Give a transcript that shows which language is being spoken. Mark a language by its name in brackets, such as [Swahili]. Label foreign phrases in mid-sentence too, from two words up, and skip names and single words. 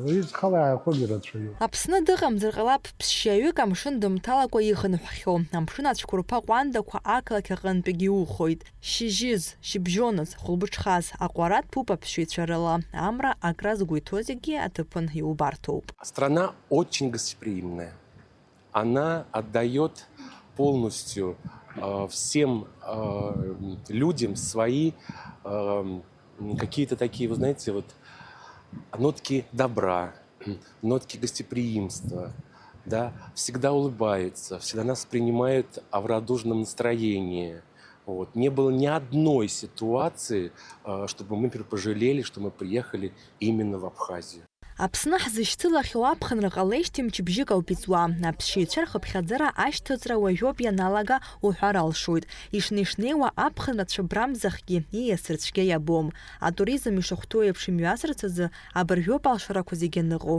[Abkhazian] Из Халая Хобиратшую. Аԥсны дыҟамзар ҟалап ԥсшьаҩык амшын дымҭалакәа ихынҳәхьоу. Амшын ацәқәырԥа ҟәандақәа ақалақь аҟынтәигьы иухоит. Шьыжьыз, шьыбжьоныз, хәылбыҽхаз, аҟәара ҭәуп аԥсшьаҩцәа рыла. Амра акра згәы иҭоу зегьы аҭыԥан иубарҭоуп. [Russian] Страна очень гостеприимная. Она отдает полностью всем людям свои какие-то такие, вы знаете, вот нотки добра, нотки гостеприимства, да, всегда улыбаются, всегда нас принимают в радужном настроении. Вот. Не было ни одной ситуации, чтобы мы пожалели, что мы приехали именно в Абхазию. [Abkhazian] Аԥсны ҳзышьҭылахьоу аԥхынра ҟалеижьҭеи мчыбжьык ауп иҵуа. Аԥсшьаҩцәа рхыԥхьаӡара ашьҭыҵра уажәоуп ианалага уҳәар алшоит. Ишнеишнеиуа аԥхынра цәыбрамзахгьы ииасырцәгьа иабом. Атуризм ишахәҭоу еиԥш имҩасырц азы абыржәоуп алшарақәа зегьы аныҟоу.